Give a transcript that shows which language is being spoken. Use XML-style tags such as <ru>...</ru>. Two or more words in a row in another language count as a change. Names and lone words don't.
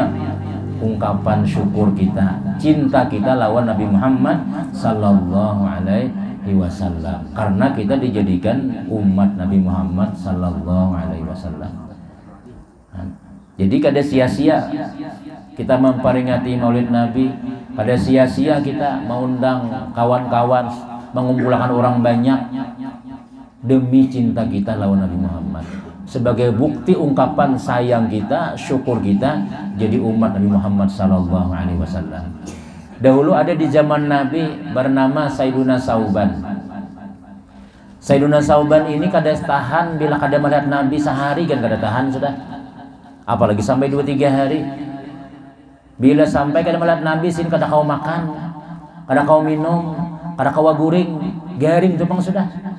<id>Ungkapan syukur kita, cinta kita lawan Nabi Muhammad</id> <ar>sallallahu alaihi wasallam,</ar> <id>karena kita dijadikan umat Nabi Muhammad</id> <ar>sallallahu alaihi wasallam.</ar> <id>Jadi kada sia-sia kita memperingati Maulid Nabi, kada sia-sia kita mengundang kawan-kawan, mengumpulkan orang banyak demi cinta kita lawan Nabi Muhammad. Sebagai bukti ungkapan sayang kita, syukur kita jadi umat Nabi Muhammad</id> <ar>sallallahu alaihi wasallam.</ar> <id>Dahulu ada di zaman Nabi bernama Sayyiduna Sauban. Sayyiduna Sauban ini kada tahan bila kada melihat Nabi sehari, kan kada tahan sudah. Apalagi sampai 2-3 hari.</id> <bjn>Bila sampai kada melihat Nabi sin kada kau makan, kada kau minum, kada kau guring, garing itu bang sudah.</bjn>